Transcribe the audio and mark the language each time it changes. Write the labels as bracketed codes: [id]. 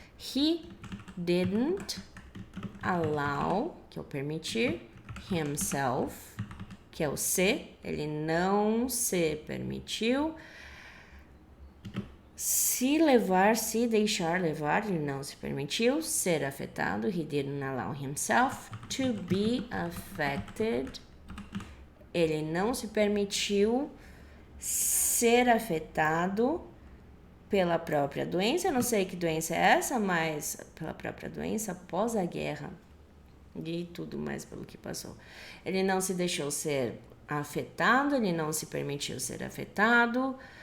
[en] He didn't allow, [pt] que é o permitir, himself, que é o se. Ele não se permitiu se levar, se deixar levar, ele não se permitiu ser afetado. [en] He didn't allow himself to be affected. [pt] Ele não se permitiu ser afetado pela própria doença. Eu não sei que doença é essa, mas pela própria doença após a guerra e tudo mais pelo que passou. Ele não se deixou ser afetado, ele não se permitiu ser afetado.